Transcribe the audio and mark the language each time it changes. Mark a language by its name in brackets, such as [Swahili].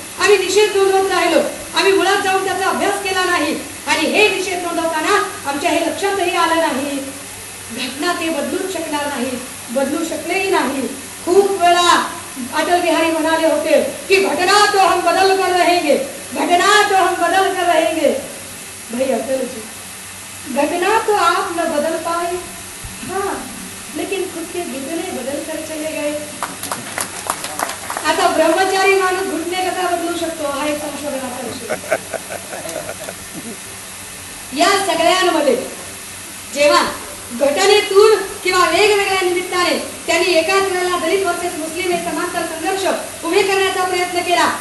[Marathi] आम्ही निषेध नोंदवत राहिलो, आम्ही मुळात जाऊन त्याचा अभ्यास केला नाही आणि हे निषेध नोंदवताना आमच्या हे लक्षातही आलं नाही घटना ते बदलूच शकणार नाही, बदलू शकलेही नाही. खूप वेळा अटल बिहारी म्हणाले होते की [Hindi] घटना तो हम बदल कर रहेंगे, घटना तो हम बदल कर रहेंगे. भाई अटल जी, घटना तो आप न बदल पाए, हाँ लेकिन खुद के घुटने बदल कर चले गए. [Marathi] आता ब्रह्मचारी माणूस घुटणे कसा बदलू शकतो हा एक संशोधनाचा विषय. या सगळ्यांमध्ये जेव्हा घटनेतून किंवा वेगवेगळ्या निमित्ताने त्यांनी एकाच वेळेला दलित वर्सेस मुस्लिम हे समांतर संघर्ष उभे करण्याचा प्रयत्न केला.